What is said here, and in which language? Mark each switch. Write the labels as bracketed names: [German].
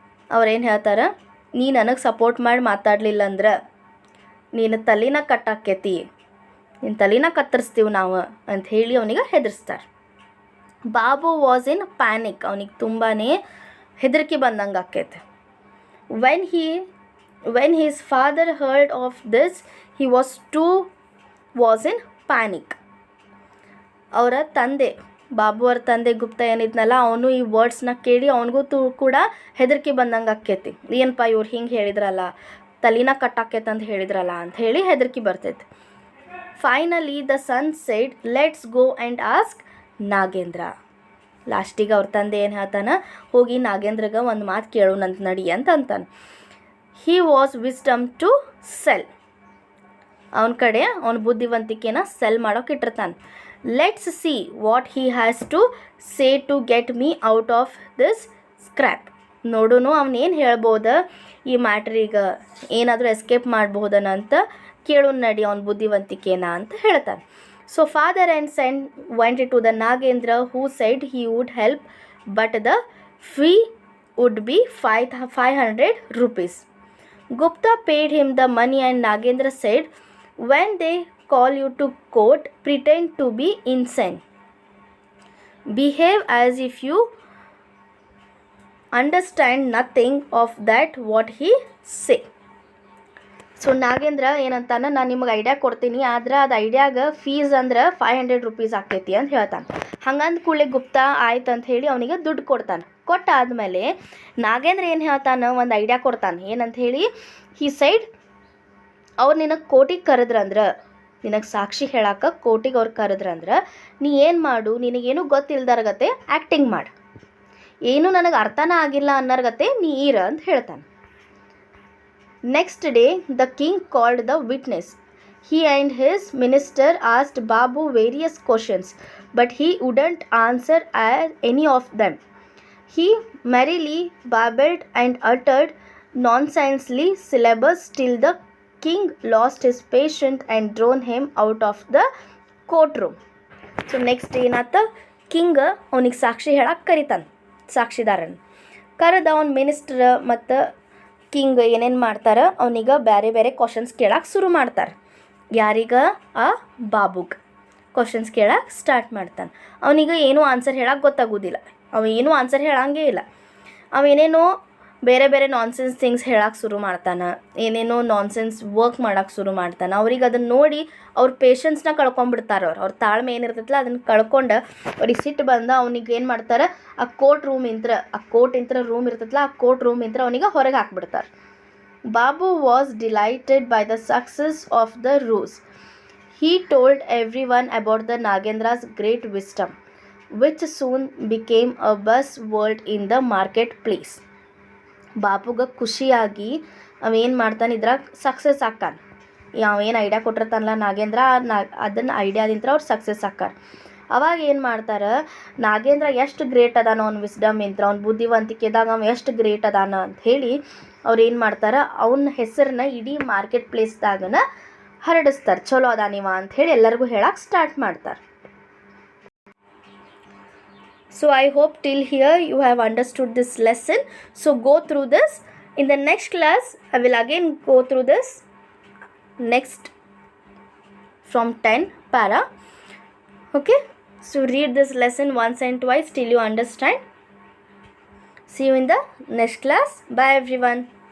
[Kannada] ಅವ್ರೇನು ಹೇಳ್ತಾರೆ, ನೀ ನನಗೆ ಸಪೋರ್ಟ್ ಮಾಡಿ ಮಾತಾಡಲಿಲ್ಲ ಅಂದ್ರೆ ನೀನು ತಲೆನ ಕಟ್ಟಾಕೈತಿ, ನಿನ್ನ ತಲೆನ ಕತ್ತರಿಸ್ತೀವಿ ನಾವು ಅಂತ ಹೇಳಿ ಅವನಿಗೆ ಹೆದರ್ಸ್ತಾರೆ. ಬಾಬು [English] was in panic, [Kannada] ಅವನಿಗೆ ತುಂಬಾ ಹೆದರಿಕೆ ಬಂದಂಗೆ ಆಕೈತೆ. When [English] his father heard of this, he was in panic. [Kannada] ಅವರ ತಂದೆ, ಬಾಬು ಅವ್ರ ತಂದೆ ಗುಪ್ತ ಏನಿದ್ನಲ್ಲ, ಅವನು ಈ ವರ್ಡ್ಸ್ನ ಕೇಳಿ ಅವನಿಗೂ ಕೂಡ ಹೆದರಿಕೆ ಬಂದಂಗೆ ಆಕೈತಿ. ಏನಪ್ಪ ಇವ್ರು ಹಿಂಗೆ ಹೇಳಿದ್ರಲ್ಲ, ತಲೆನ ಕಟ್ಟಾಕೈತೆ ಅಂತ ಹೇಳಿದ್ರಲ್ಲ ಅಂತ ಹೇಳಿ ಹೆದರಿಕೆ ಬರ್ತೈತಿ. [English] Finally the son said, let's go and ask Nagendra. [Kannada] ಲಾಸ್ಟಿಗೆ ಅವ್ರ ತಂದೆ ಏನು ಹೇಳ್ತಾನೆ, ಹೋಗಿ ನಾಗೇಂದ್ರಗೆ ಒಂದು ಮಾತು ಕೇಳೋಣಂತ ನಡಿ ಅಂತ ಅಂತಾನೆ. [English] he was wisdom to sell, [Kannada] ಅವನ ಕಡೆ ಅವನ ಬುದ್ಧಿವಂತಿಕೆನ ಸೆಲ್ ಮಾಡೋಕೆ ಇಟ್ಟಿರ್ತಾನೆ. [English] Let's see what he has to say to get me out of this scrap. [Kannada] ನೋಡೋನು ಅವನೇನು ಹೇಳ್ಬೋದು ಈ ಮ್ಯಾಟ್ರಿಗೆ, ಏನಾದರೂ ಎಸ್ಕೇಪ್ ಮಾಡ್ಬೋದನ ಅಂತ ಕೇಳೋಣ ನಡಿ ಅವನ ಬುದ್ಧಿವಂತಿಕೆನ ಅಂತ ಹೇಳ್ತಾನೆ. [English] So father and son went to the Nagendra, who said he would help but the fee would be 500 rupees. Gupta paid him the money and Nagendra said, when they call you to court, pretend to be insane. Behave as if you understand nothing of that what he say. [Kannada] So Nagendra ಏನಂತಾನೆ, ನಾನು ನಿಮಗೆ idea ಕೊಡ್ತೀನಿ, ಆದ್ರೆ ಅದು ಐಡಿಯಾಗೆ fees ಅಂದ್ರೆ 500 rupees ಆಗ್ತೈತಿ ಅಂತ ಹೇಳ್ತಾನೆ. ಹಂಗಂದ ಕೂಡಲೇ ಗುಪ್ತಾ ಆಯ್ತು ಅಂತ ಹೇಳಿ ಅವನಿಗೆ ದುಡ್ಡು ಕೊಡ್ತಾನೆ. ಕೊಟ್ಟಾದಮೇಲೆ ನಾಗೇಂದ್ರ ಏನು ಹೇಳ್ತಾನೆ, ಒಂದು ಐಡಿಯಾ ಕೊಡ್ತಾನೆ. ಏನಂತ ಹೇಳಿ, [English] he said, [Kannada] ಅವ್ರು ನಿನಗೆ ಕೋರ್ಟಿಗೆ ಕರೆದ್ರಂದ್ರೆ, ನಿನಗೆ ಸಾಕ್ಷಿ ಹೇಳಕ್ಕೆ ಕೋರ್ಟಿಗೆ ಅವ್ರು ಕರೆದ್ರಂದ್ರೆ, ನೀ ಏನು ಮಾಡು, ನಿನಗೇನು ಗೊತ್ತಿಲ್ದಾರಗತ್ತೆ ಆ್ಯಕ್ಟಿಂಗ್ ಮಾಡು, ಏನು ನನಗೆ ಅರ್ಥನ ಆಗಿಲ್ಲ ಅನ್ನೋರ್ಗತ್ತೆ ನೀ ಇರ ಅಂತ ಹೇಳ್ತಾನೆ. [English] Next day, the king called the witness. He and his minister asked Babu various questions, but he wouldn't answer any of them. He merrily babbled and uttered nonsensely syllables till the king lost his patience and drove him out of the courtroom. So next [Kannada] ಏನಾತ, king ಅವನಿಗೆ ಸಾಕ್ಷಿ ಹೇಳಕ್ಕೆ ಕರಿತಾನೆ, ಸಾಕ್ಷಿದಾರನ ಕರೆದ. ಅವನ minister ಮತ್ತು king ಏನೇನು ಮಾಡ್ತಾರೆ, ಅವನಿಗೆ ಬೇರೆ ಬೇರೆ ಕ್ವಶನ್ಸ್ ಕೇಳಕ್ಕೆ ಶುರು ಮಾಡ್ತಾರೆ. ಯಾರಿಗ? ಆ ಬಾಬುಗೆ ಕ್ವಶನ್ಸ್ ಕೇಳಕ್ಕೆ ಸ್ಟಾರ್ಟ್ ಮಾಡ್ತಾನೆ. ಅವನಿಗೆ ಏನೂ ಆನ್ಸರ್ ಹೇಳಕ್ಕೆ ಗೊತ್ತಾಗೋದಿಲ್ಲ, ಏನೂ ಆನ್ಸರ್ ಹೇಳಂಗೇ ಇಲ್ಲ. ಅವೇನೇನೋ ಬೇರೆ ಬೇರೆ ನಾನ್ಸೆನ್ಸ್ ಥಿಂಗ್ಸ್ ಹೇಳಕ್ಕೆ ಶುರು ಮಾಡ್ತಾನೆ, ಏನೇನೋ ನಾನ್ಸೆನ್ಸ್ ವರ್ಕ್ ಮಾಡೋಕ್ಕೆ ಶುರು ಮಾಡ್ತಾನೆ. ಅವ್ರಿಗೆ ಅದನ್ನು ನೋಡಿ ಅವ್ರ ಪೇಷನ್ಸ್ನ ಕಳ್ಕೊಂಡ್ಬಿಡ್ತಾರೆ. ಅವ್ರ ತಾಳ್ಮೆ ಏನಿರ್ತೈತಲ್ಲ ಅದನ್ನು ಕಳ್ಕೊಂಡು ಅವ್ರಿಗೆ ಸಿಟ್ಟು ಬಂದ ಅವನಿಗೆ ಏನು ಮಾಡ್ತಾರೆ, ಆ ಕೋರ್ಟ್ ರೂಮ್ ರೂಮ್ ಇರ್ತೈತಲ್ಲ, ಆ ಕೋರ್ಟ್ ರೂಮ್ ಅವನಿಗೆ ಹೊರಗೆ ಹಾಕ್ಬಿಡ್ತಾರೆ. [English] Babu was delighted by the success of the ruse. He told everyone about the Nagendra's great wisdom, which soon became a buzzword in the marketplace. [Kannada] ಬಾಬುಗೆ ಖುಷಿಯಾಗಿ ಅವೇನು ಮಾಡ್ತಾನೆ, ಇದ್ರಾಗ ಸಕ್ಸಸ್ ಆಕ್ಕಾನ. ಅವೇನು ಐಡಿಯಾ ಕೊಟ್ಟಿರ್ತಾನಲ್ಲ ನಾಗೇಂದ್ರ, ಅದನ್ನು ಐಡಿಯಾದಿಂತ ಅವ್ರು ಸಕ್ಸಸ್ ಆಕ್ಕಾರ. ಅವಾಗ ಏನು ಮಾಡ್ತಾರೆ, ನಾಗೇಂದ್ರ ಎಷ್ಟು ಗ್ರೇಟ್ ಅದಾನ, ಅವ್ನ ವಿಸ್ಡಮ್ ಇಂತ್ರ, ಅವ್ನ ಬುದ್ಧಿವಂತಿಕೆದಾಗ ಅವ್ನು ಎಷ್ಟು ಗ್ರೇಟ್ ಅದಾನ ಅಂತ ಹೇಳಿ ಅವ್ರು ಏನು ಮಾಡ್ತಾರೆ, ಅವನ ಹೆಸರನ್ನ ಇಡೀ ಮಾರ್ಕೆಟ್ ಪ್ಲೇಸ್ದಾಗನ ಹರಡಿಸ್ತಾರೆ. ಚಲೋ ಅದಾನಿವ ಅಂತ ಹೇಳಿ ಎಲ್ಲರಿಗೂ ಹೇಳಕ್ಕೆ ಸ್ಟಾರ್ಟ್ ಮಾಡ್ತಾರೆ. [English] So I hope till here you have understood this lesson. So go through this. In the next class I will again go through this next from 10 para. Okay, so read this lesson once and twice till you understand. See you in the next class. Bye everyone.